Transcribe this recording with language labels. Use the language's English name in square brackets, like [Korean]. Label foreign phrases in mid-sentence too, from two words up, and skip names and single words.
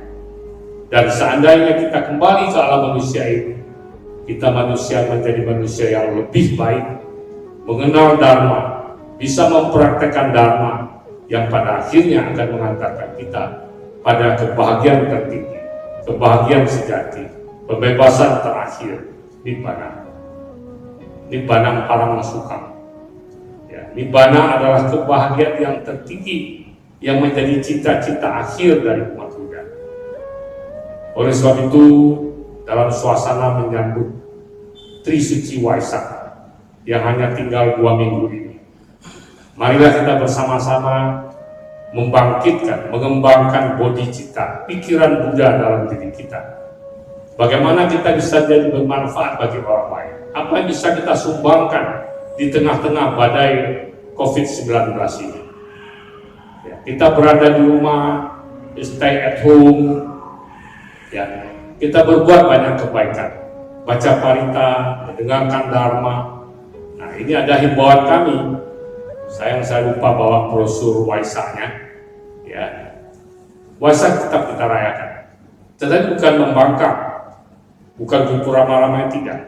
[Indonesian] Dan seandainya kita kembali ke alam manusia ini, kita manusia menjadi manusia yang lebih baik, mengenal Dharma, bisa mempraktekkan Dharma yang pada akhirnya akan mengantarkan kita pada kebahagiaan tertinggi, kebahagiaan sejati, pembebasan terakhir, Nibbana. [Pali] Nibbana parang sukam. [Indonesian] Ya, Nibbana adalah kebahagiaan yang tertinggi yang menjadi cita-cita akhir dari umat Buddha. Oleh sebab itu, dalam suasana menyambut Trisuci Waisak yang hanya tinggal 2 minggu ini, marilah kita bersama-sama membangkitkan, mengembangkan bodhicitta, pikiran Buddha dalam diri kita. Bagaimana kita bisa jadi bermanfaat bagi orang lain? Apa yang bisa kita sumbangkan di tengah-tengah badai COVID-19 ini? Ya, kita berada di rumah, [English] stay at home, [Indonesian] ya, kita berbuat banyak kebaikan, baca parita, mendengarkan dharma. Nah, ini ada himbauan kami. Sayang saya lupa bawa brosur Waisaknya. Ya, Waisak tetap kita rayakan, tetapi bukan membangkang, bukan kumpul ramai-ramai, tidak.